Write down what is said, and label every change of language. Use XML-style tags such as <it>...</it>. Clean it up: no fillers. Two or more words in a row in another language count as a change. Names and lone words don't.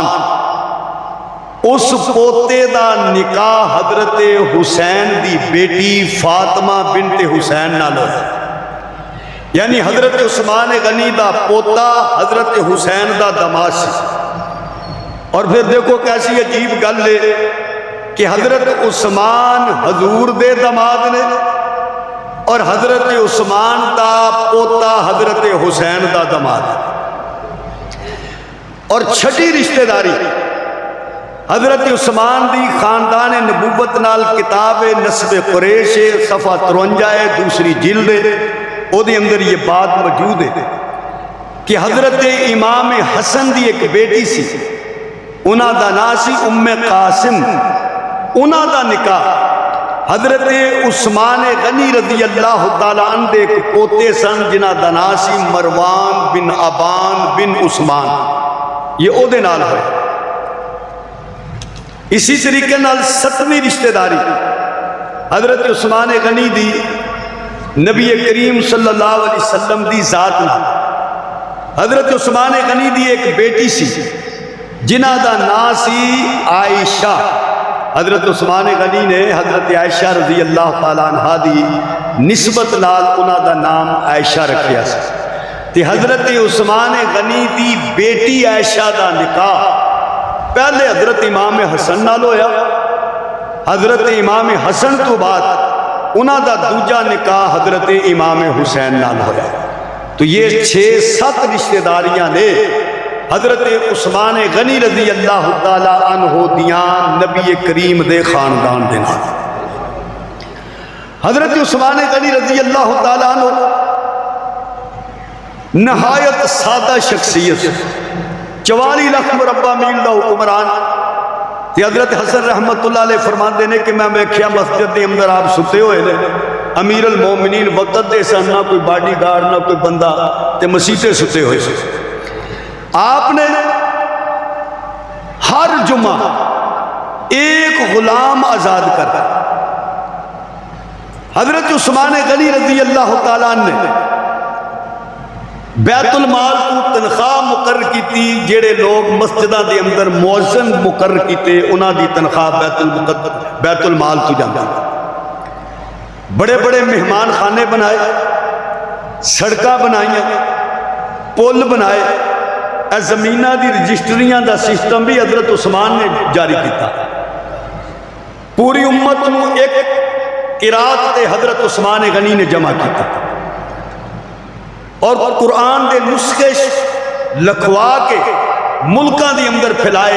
<pa>اس پوتے دا نکاح حضرت حسین دی بیٹی فاطمہ بنت حسین نال ہویا، یعنی حضرت عثمان غنی دا پوتا حضرت حسین دا داماد سی۔ اور پھر دیکھو کیسی عجیب گل ہے کہ حضرت عثمان حضور دے داماد نے، اور حضرت عثمان دا پوتا حضرت حسین دا داماد ہے۔ اور چھٹی رشتہ داری حضرت عثمان دی خاندان نبوت نال کتاب نسب قریش صفحہ 53 ہے، دوسری جلد ہے، او دے اندر یہ بات موجود ہے کہ حضرت امام حسن دی ایک بیٹی سی، انہاں دا نام سی ام قاسم، انہاں دا نکاح حضرت عثمان غنی</pa> <ar>رضی اللہ تعالیٰ عنہ</ar> <pa>دے ایک پوتے سن جنہ دا نام سی مروان بن ابان بن عثمان، یہ او دے نال ہوئے۔ اسی طریقے نال 7ویں رشتہ داری حضرت عثمان غنی دی نبی کریم</pa> <ar>صلی اللہ علیہ وسلم</ar> <pa>دی ذات نال، حضرت عثمان غنی دی ایک بیٹی سی جنہ دا نام سی عائشہ۔ حضرت عثمان غنی نے حضرت عائشہ</pa> <ar>رضی اللہ تعالیٰ عنہ</ar> <pa>دی نسبت نال انہاں دا نام عائشہ رکھیا سی، تے حضرت عثمان غنی دی بیٹی عائشہ دا نکاح پہلے حضرت امام حسن نال ہویا، حضرت امام حسن تو بعد انہاں دا دوجا نکاح حضرت امام حسین نال ہویا۔ تو یہ 6-7 رشتہ داریاں نے حضرت عثمان غنی</pa> <ar>رضی اللہ تعالیٰ عنہ</ar> <pa>دیاں نبی کریم دے خاندان دے نال۔ حضرت عثمان غنی</pa> <ar>رضی اللہ تعالیٰ عنہ</ar> <pa>نہایت سادہ شخصیت، 44 لاکھ مربع میل دا حکمران، تے حضرت حسن</pa> <ar>رحمت اللہ علیہ</ar> <pa>فرماندے نے کہ میں ویکھیا مسجد دے اندر آپ ستے ہوئے نے، امیر المومنین وقت دے سن، نہ کوئی باڈی گارڈ نہ کوئی بندہ، تے مسیتے ستے ہوئے سے۔ آپ نے ہر جمعہ ایک غلام آزاد کر، حضرت عثمان غنی</pa> <ar>رضی اللہ تعالیٰ عنہ</ar> <pa>نے بیت المال کو تنخواہ مقرر کیتی، جڑے لوگ مسجدہ دے اندر مؤذن مقرر کیتے انہاں دی تنخواہ بیت المال تو جاندی۔ بڑے بڑے مہمان خانے بنائے، سڑکاں بنائیاں، پل بنائے، اے زمینہ دی رجسٹریاں دا سسٹم بھی حضرت عثمان نے جاری کیتا۔ پوری امت نو ایک قرات تے حضرت عثمان غنی نے جمع کیتا، اور قرآن دے نسخے لکھوا کے ملکاں دے اندر پھیلائے۔</pa>